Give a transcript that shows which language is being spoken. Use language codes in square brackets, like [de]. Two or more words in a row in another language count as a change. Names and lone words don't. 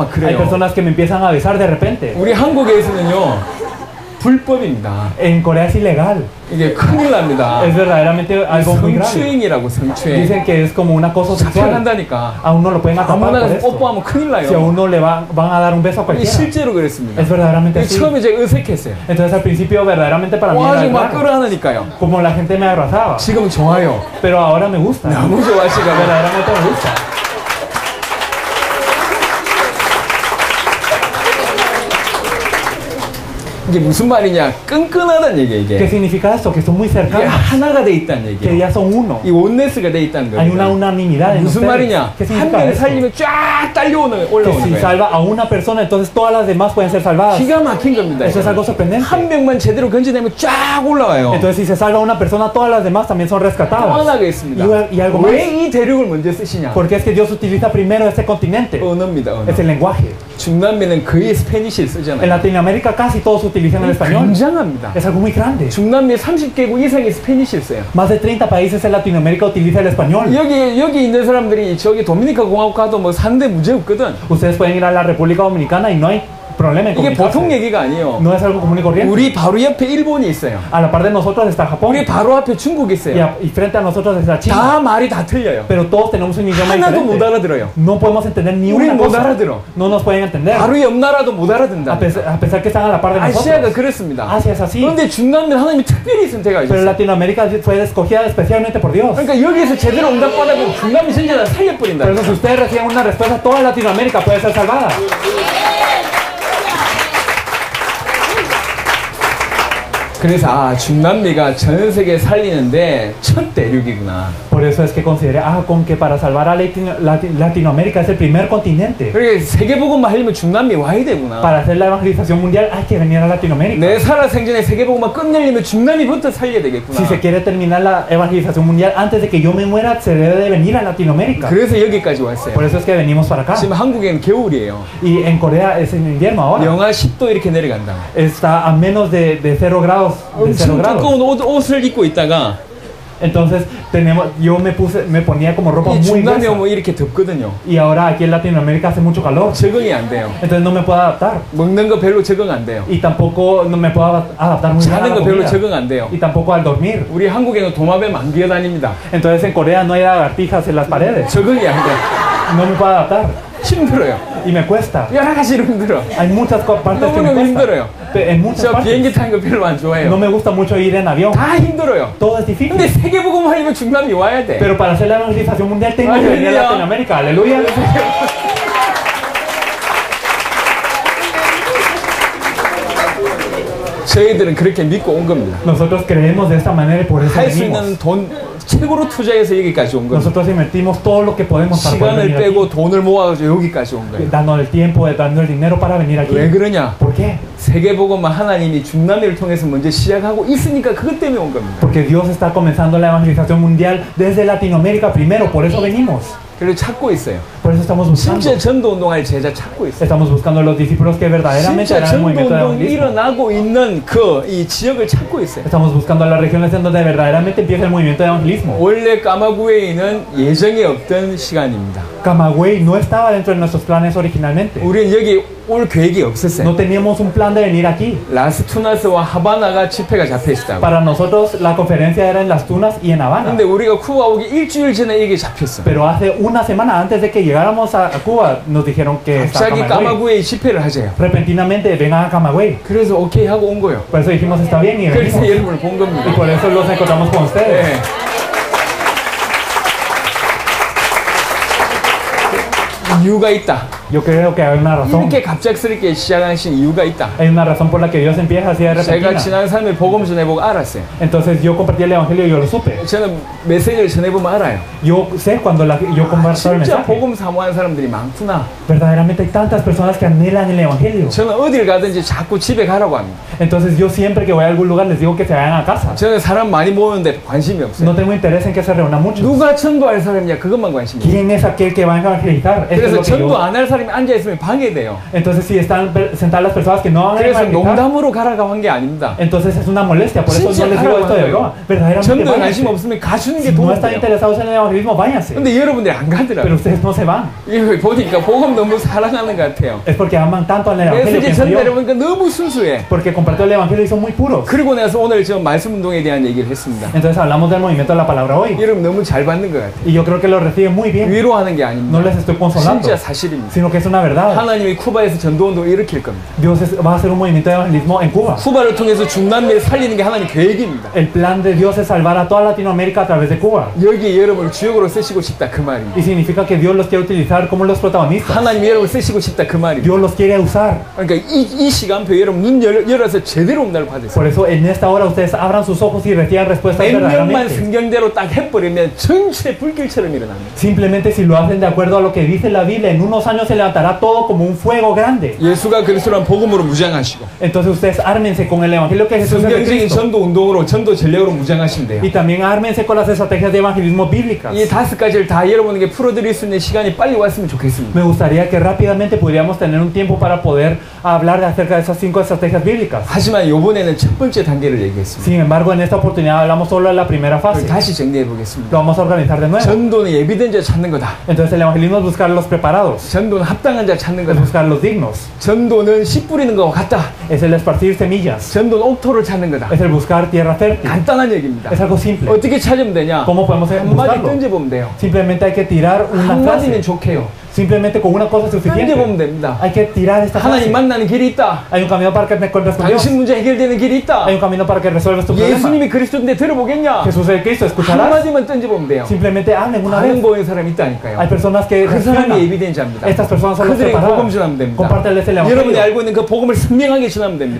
[es] Hay [ko] 그래요. [es] personas que me empiezan a besar de repente. [ko] 우리 한국에서는요, 불법입니다. [es] En Corea es ilegal. [ko] 이게 큰일 납니다. [es] Es verdaderamente algo muy grave. [ko] 성추행이라고, 성추행. [es] Dicen que es como un acoso sexual. [ko] 잡혀간다니까. [es] A uno lo pueden atrapar [ko] 아무나 [es] por [ko] 가서 [es] esto. [ko] 뽀뽀하면 큰일 [es] Si a [ko] 나요. [es] uno le van a dar un beso a [ko] 이게 [es] cualquiera. [ko] 실제로 그랬습니다. [es] Es verdaderamente así. [ko] 처음에 제가 어색했어요. [es] Entonces al principio verdaderamente para mí era [ko] 와가지고 막 [es] raro. [ko] 끌어안으니까요. [es] Como la gente me abrazaba. [ko] 지금 좋아요. [es] Pero ahora me gusta. [ko] 너무 좋아하시고. [es] Verdaderamente me gusta. [ko] 이게 무슨 말이냐? 끈끈하다는 얘기야, [es] ¿Qué [ko] 이게. [es] significa esto? Que son muy [ko] 이게 [es] cercanos. [ko] 하나가 돼 있다는 [es] Que [ko] 얘기야. [es] ya son uno. [ko] 이 온네스가 돼 있다는 [es] Hay una [ko] 거예요. [es] unanimidad en [ko] 무슨 [es] ustedes. [ko] 말이냐? [es] ¿Qué [ko] 한 [es] significa [ko] 명을 [es] esto? [ko] 살리면 쫙 딸려오는 [es] Que [ko] 올라오는 [es] si [ko] 거예요. [es] salva a una persona, entonces todas las demás pueden ser salvadas. [ko] 기가 막힌 겁니다. [es] Eso es algo sorprendente. [ko] 한 명만 제대로 건져내면 쫙 올라와요. [es] Entonces si se salva a una persona, todas las demás también son [ko] 또 [es] rescatadas. [ko] 하나가 있습니다. [es] Y algo más. [ko] 왜 이 대륙을 먼저 쓰시냐? [es] Porque es que Dios utiliza primero este continente. [ko] 언어입니다, 언어. [es] Es el lenguaje. [ko] 중남미는 거의 스페니쉬를 [es] En [ko] 쓰잖아요. [es] Latinoamérica casi todos utilizan el español. [ko] 굉장합니다. [es] Es algo muy grande. [ko] 중남미 30개국 이상이 스페니쉬를 써요. [es] Más de 30 países en Latinoamérica utilizan el español. [ko] 여기 있는 사람들이 저기 도미니카 공화국 가도 뭐 사는데 문제 없거든. [es] Ustedes pueden ir a la República Dominicana y no hay problema en [ko] 이게 보통 [es] comunicarse. [ko] 얘기가 아니에요. [es] No es algo común y corriente. [ko] 우리 바로 옆에 일본이 있어요. [es] A la par de nosotros está Japón [ko] 우리 바로 앞에 중국이 [es] y, [ko] 있어요. [es] y frente a nosotros está China. [ko] 다 말이 다 틀려요. [es] Pero todos tenemos un idioma [ko] 하나도 못 [es] diferente. [ko] 알아들어요. [es] No podemos entender ni [ko] 우리는 [es] una [ko] 못 [es] cosa. [ko] 알아들어. [es] No nos pueden entender. [ko] 바로 옆 나라도 못 알아듣는다. [es] A pesar que están a la par de [ko] 아시아가 [es] nosotros. [ko] 그렇습니다. [es] Asia es así. [ko] 그런데 중남미 하나님이 특별히 선택하셨어요. [es] Pero Latinoamérica fue escogida especialmente por Dios. [ko] 그러니까 여기에서 제대로 응답받아보면 중남미 전체 다 살려버린다. [es] Por eso si ustedes reciben una respuesta, toda Latinoamérica puede ser salvada. [ko] 그래서 중남미가 전 세계 살리는데 첫 대륙이구나. [es] Por eso es que consideré, con que para salvar a Latinoamérica es el primer continente. [ko] 그러니까 세계복음만 하려면 중남미 와야 되구나. [es] Para hacer la evangelización mundial hay que venir a Latinoamérica. [ko] 내 살아 생전에 세계복음만 끝내려면 중남미부터 살려야 되겠구나. [es] Si se quiere terminar la evangelización mundial antes de que yo me muera, se debe de venir a Latinoamérica. [ko] 그래서 여기까지 왔어요. [es] Por eso es que venimos para acá. [ko] 지금 한국에는 겨울이에요. [es] Y en Corea es en invierno ahora. [ko] 영하 10도 이렇게 내려간다. [es] Está a menos de 0 grados. De 0 [ko] 엄청 [es] grados. [ko] 두꺼운 옷을 입고 있다가 [es] Entonces yo me ponía como ropa [ko] 이 [es] muy [ko] 중남미 [es] gruesa. [ko] 오면 이렇게 덥거든요. [es] Y ahora aquí en Latinoamérica hace mucho calor. [ko] 적응이 안 돼요. [es] Entonces no me puedo adaptar. [ko] 먹는 거 별로 적응 안 돼요. [es] Y tampoco no me puedo adaptar muy bien a [ko] 자는 [es] la [ko] 거 별로 [es] comida. [ko] 적응 안 돼요. [es] Y tampoco al dormir. [ko] 우리 한국에는 도마뱀 안 기어다닙니다. [es] Entonces en Corea no hay lagartijas en las paredes. [ko] 적응이 안 돼. [es] No me puedo adaptar. [ko] 힘들어요. [es] Y me cuesta. [ko] 여러 가지로 힘들어. [es] Hay muchas partes que me [ko] 너무너무 [es] cuestan. [ko] 힘들어요. [es] En muchas [ko] 저 비행기 [es] partes. [ko] 타는 거 별로 안 [es] No [ko] 좋아해요. [es] me gusta mucho ir en avión. [ko] 다 힘들어요. [es] Todo es difícil. [ko] 근데 세계복음 하려면 중남미 와야 돼. [es] Pero para hacer la evangelización mundial tengo que venir a Aleluya. Latinoamérica. Aleluya. [ko] 저희들은 그렇게 믿고 온 겁니다. [es] Nosotros creemos de esta manera y por eso [ko] 할 수 [es] venimos. [ko] 있는 돈 최고로 투자해서 여기까지 온 겁니다. [es] Nosotros invertimos todo lo que podemos para poder [ko] 시간을 [es] venir aquí. [ko] 빼고 돈을 모아가지고 여기까지 온 거예요. [es] Dando el tiempo, dando el dinero para venir aquí. [ko] 왜 그러냐? [es] ¿Por qué? [ko] 세계복음만 하나님이 중남미를 통해서 먼저 시작하고 있으니까 그것 때문에 온 겁니다. [es] Porque Dios está comenzando la evangelización mundial desde Latinoamérica primero, por eso venimos. [ko] 그래서 찾고 있어요. [es] Por eso estamos buscando. [ko] 진짜 전도 운동할 제자 찾고 있어요. [es] Estamos buscando los discípulos que verdaderamente [ko] 진짜 [es] harán el [ko] 전도 [es] movimiento de [ko] 운동이 [es] evangelismo. [ko] 일어나고 있는 그 이 지역을 찾고 있어요. [es] Estamos buscando las regiones en donde verdaderamente empieza el movimiento de evangelismo. [ko] 원래 까마구에는 예정이 없던 시간입니다. [es] Camagüey no estaba dentro de nuestros planes originalmente. [ko] 우리는 여기 올 계획이 없었어요. [es] No teníamos un plan de venir aquí. [ko] 라스투나스와 하바나가 집회가 잡혀 있었다고. [es] Para nosotros la conferencia era en Las Tunas y en Habana. [ko] 근데 우리가 쿠바 오기 일주일 전에 이게 잡혔어. [es] Pero hace una semana antes de que llegáramos a Cuba nos dijeron que está [ko] 갑자기 [es] Camagüey. [ko] 까마구에 집회를 하재요. [es] Repentinamente vengan a Camagüey. [ko] 그래서 오케이 하고 온 거예요. [es] Por eso dijimos está bien y [ko] 그래서 [es] venimos. [ko] 여러분을 본 [es] Y [ko] 겁니다. [es] por eso los encontramos con ustedes. [ko] 네. 이유가 있다. [es] Yo creo que hay una razón. [ko] 이렇게 갑작스럽게 시작하신 이유가 있다. [es] Hay una razón por la que Dios empieza así de [ko] 제가 [es] repentina. [ko] 지난 3일 복음 전해보고 알았어요. [es] Entonces yo compartí el evangelio y yo lo supe. [ko] 저는 메시지를 전해보면 알아요. [es] Yo sé cuando yo comparto el [ko] 진짜 [es] mensaje. [ko] 복음 사모하는 사람들이 많구나. [es] Verdaderamente hay tantas personas que anhelan el evangelio. [ko] 저는 어딜 가든지 자꾸 집에 가라고 합니다. [es] Entonces yo siempre que voy a algún lugar les digo que se vayan a casa. [ko] 저는 사람 많이 모으는데 관심이 없어요. [es] No tengo interés en que se reúnan muchos. [ko] 누가 전도할 사람이냐 그것만 관심이 있어요. [es] ¿Quién es aquel que va a evangelizar? Eso es [ko] 그래서 [es] lo que [ko] 전도 [es] yo... [ko] 안 할 사람이 앉아있으면 방해돼요. [es] Entonces si están sentadas las personas que no van a [ko] 그래서 [es] evangelizar, [ko] 농담으로 가라고 한 게 아닙니다. [es] entonces es una molestia. Por eso [ko] 진짜 [es] no les digo esto de [ko] 가라고 [es] broma. Verdaderamente [ko] 전도에 관심 [es] váyanse. [ko] 없으면 가주는 게 [es] Si no [ko] 도움이 [es] están [ko] 돼요. [es] interesados en el evangelismo, váyanse. [ko] 근데 여러분들이 안 [es] Pero [ko] 가더라고요. [es] ustedes no se van. [ko] 이거 보니까 복음 너무 사랑하는 것 같아요. [es] Es porque aman tanto al evangelio, [ko] 메시지 [es] pienso yo. [ko] 전달해 보니까 너무 순수해. [es] Porque compartió el evangelio y son muy puros. [ko] 그리고 나서 오늘 저 말씀 운동에 대한 얘기를 했습니다. [es] Entonces hablamos del movimiento de la palabra hoy. [ko] 여러분 너무 잘 받는 것 같아요. [es] Y yo creo que lo reciben muy bien. [ko] 위로하는 게 [es] No [ko] 아닙니다. [es] les estoy consolando, [ko] 진짜 사실입니다. [es] sino que es una verdad. [ko] 하나님이 쿠바에서 전도운동을 일으킬 겁니다. [es] Dios va a hacer un movimiento de evangelismo en Cuba. [ko] 쿠바를 통해서 중남미를 살리는 게 하나님 계획입니다. [es] El plan de Dios es salvar a toda Latinoamérica a través de Cuba. [ko] 여기 여러분을 주역으로 쓰시고 싶다 그 말입니다. [es] Y significa que Dios los quiere utilizar como los protagonistas. [ko] 하나님 여러분을 쓰시고 싶다 그 말입니다. [es] Dios los quiere usar. [ko] 그러니까 이 시간표 여러분 눈 열어서 제대로 응답을 받으세요. [es] Por eso en esta hora ustedes abran sus ojos y reciban respuestas [ko] 몇 명만 [es] verdaderamente. [ko] 성경대로 딱 해버리면 전체 불길처럼 일어납니다. [es] Simplemente si lo hacen de acuerdo a lo que dice la Biblia, en unos años se levantará todo como un fuego grande. [ko] 예수가 그리스도란 복음으로 무장하시고 [es] Entonces ustedes ármense con el evangelio que Jesús es de [ko] 성경적인 [es] Cristo. [ko] 전도 운동으로 전도 전략으로 무장하시면 돼요. [es] Y también ármense con las estrategias de evangelismo bíblicas. [ko] 이 5가지를 다 여러분에게 풀어드릴 수 있는 시간이 빨리 왔으면 좋겠습니다. [es] Me gustaría que rápidamente pudiéramos tener un tiempo para poder hablar acerca de esas 5 estrategias bíblicas. [ko] 하지만 이번에는 첫 번째 단계를 얘기했습니다. [es] Sin embargo, en esta oportunidad hablamos solo de la primera fase. [ko] 다시 정리해 보겠습니다. [es] Lo vamos a organizar de nuevo. [ko] 전도는 예비된 자 찾는 거다. [es] Entonces el evangelismo es buscar a los preparados. [ko] 전도는 합당한 자 찾는 [es] es [ko] 거다. [es] buscar los dignos, [ko] 전도는 씨 뿌리는 거와 같다. [es] es el esparcir semillas, [ko] 전도는 옥토를 찾는 거다. [es] es el buscar tierra fértil, [ko] 간단한 얘기입니다. [es] es algo simple. [ko] 어떻게 찾으면 되냐? [es] ¿Cómo podemos [ko] 한마디 [es] buscarlo? [ko] 던져보면 돼요. [es] Simplemente hay que tirar una [ko] 한마디면 [es] frase, [ko] 좋게요. [es] simplemente con una cosa es [ko] 던져보면 [es] suficiente. [ko] 됩니다. [es] Hay que tirar esta frase. [ko] 하나님 만나는 길이 있다. [es] Hay un camino para que me encuentres con Dios. [ko] 당신 문제 해결되는 길이 있다. [es] Hay un camino para que resuelvas tu problema. [ko] 예수님이 그리스도인데 들어보겠냐? [es] Jesús es el Cristo, escucharás. [ko] 한마디만 던져보면 돼요. [es] Simplemente hablen una [ko] 반응 [es] vez. [ko] 보이는 사람이 있다니까요. [es] Hay personas que [ko] 그 사람이 [es] reaccionan. [ko] 에비덴자입니다. [es] Estas personas son las [ko] 그들에게 복음 [es] preparadas. [ko] 전하면 됩니다. [es] Compárteles el [ko] 여러분이 [es] evangelio. [ko] 알고 있는 그 복음을 선명하게 전하면 됩니다.